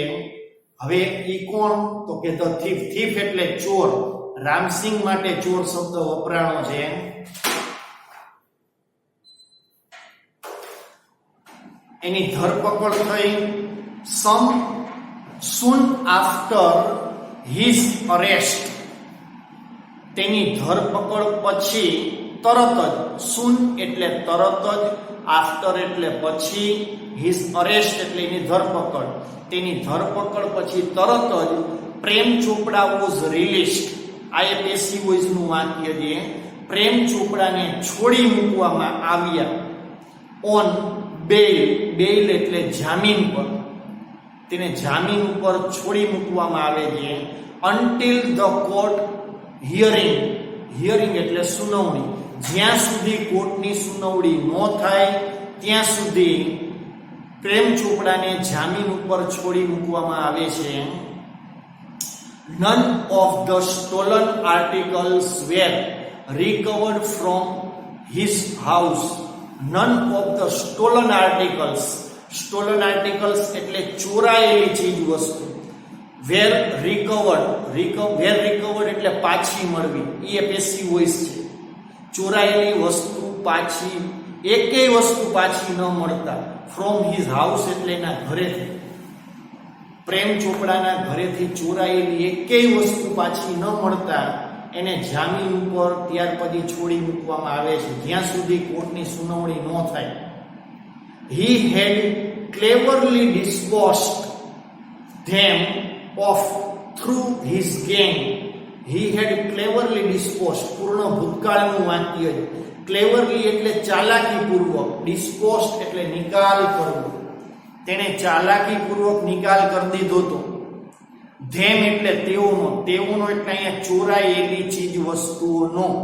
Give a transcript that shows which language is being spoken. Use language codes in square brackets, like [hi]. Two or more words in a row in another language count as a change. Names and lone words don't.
[gu] હવે ઈ કોણ? તો કે [en] the thief. [gu] થીફ એટલે ચોર. રામસિંહ માટે ચોર શબ્દ વપરાણો છે. એની ધરપકડ થઈ. [en] સમ soon after his arrest, [gu] તેની ધરપકડ પછી તરત જ, soon એટલે તરત જ, after એટલે પછી, [en] his arrest [gu] એટલે એની ધરપકડ, તેની ધરપકડ પછી તરત જ પ્રેમ ચોપડા [en] was released. [gu] આ એ [en] passive voice [gu] નું વાક્ય છે. પ્રેમ ચોપડાને છોડી મૂકવામાં આવ્યા [en] on bail, [gu] બેલ એટલે જામીન પર, તેને જામીન ઉપર છોડી મૂકવામાં આવે છે. [en] until the court hearing, [gu] hearing એટલે સુનાવણી, જ્યાં સુધી કોર્ટની સુનાવણી ન થાય ત્યાં સુધી પ્રેમ ચોપડાને જામીન ઉપર છોડી મૂકવામાં આવે છે. [en] None of the stolen articles were recovered from his house. None of the stolen articles, stolen articles [gu] એટલે ચોરાયેલી ચીજ વસ્તુ, [en] were recovered, were recovered [gu] એટલે પાછી મળવી, એ [en] passive voice [gu] છે. ચોરાયેલી વસ્તુ પાછી, એકેય વસ્તુ પાછી ન મળતા, [en] from his house [gu] એટલે એના ઘરેથી, પ્રેમ ચોપડાના ઘરેથી ચોરાયેલી એકેય વસ્તુ પાછી ન મળતા એને જામીન ઉપર ત્યાર પછી છોડી મૂકવામાં આવે છે જ્યાં સુધી કોર્ટની સુનાવણી ન થાય. [en] He had cleverly disposed them of through his gang. He had cleverly disposed, [gu] પૂર્ણ ભૂતકાળનું વાક્ય છે. cleverly એટલે ચાલાકીપૂર્વક, disposed એટલે નિકાલ કરવો, તેને ચાલાકીપૂર્વક નિકાલ કરી દીધો હતો. ધેમ એટલે તેઓનો, તેઓનો એટલે અહીંયા ચોરાયેલી ચીજ વસ્તુઓનો.